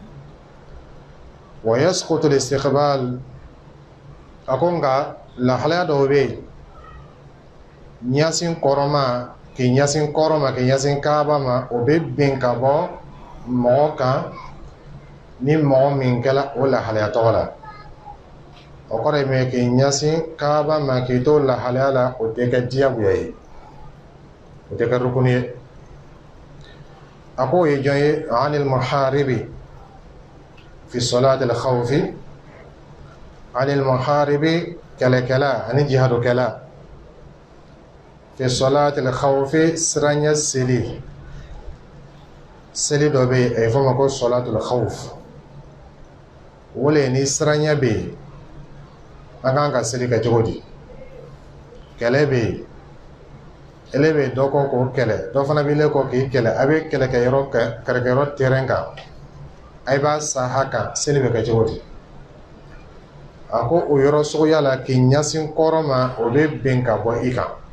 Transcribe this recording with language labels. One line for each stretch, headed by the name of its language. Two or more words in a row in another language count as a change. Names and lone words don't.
Arabic: wa yasqutu al-istiqbal
Bambara: a ko nka lahalaya dɔw bɛ yen ɲɛsin kɔrɔma k'i ɲɛsin kɔrɔ ma k'i ɲɛsin kaaba ma o bɛ bin ka bɔ mɔgɔ kan ni mɔgɔ min kɛla o lahalaya tɔgɔ la o kɔrɔ ye min k'i ɲɛsin kaaba ma k'i to lahalaya la o tɛ kɛ diyagoya ye o tɛ kɛ rukuni ye a ko o ye jɔn ye
Arabic: anil muharibi fi salati al-khawfi anil muharibi
Bambara: kɛlɛkɛla ani jihadokɛla
Arabic: fi salati al-khawfi
Bambara: siranya seli dɔ bɛ yen a ye fɔ ma ko
Arabic: salatul khawf
Bambara: o le ni siranya bɛ yen an kan ka seli kɛ cogo di kɛlɛ bɛ yen ele bɛ dɔ kɔ k'o kɛlɛ dɔ fana bɛ le kɔ k'i kɛlɛ a bɛ kɛlɛkɛyɔrɔ terrain kan a b'a saha kan seli bɛ kɛ cogo di a ko o yɔrɔ suguya la k'i ɲɛsin kɔrɔ ma o bɛ bin ka bɔ i kan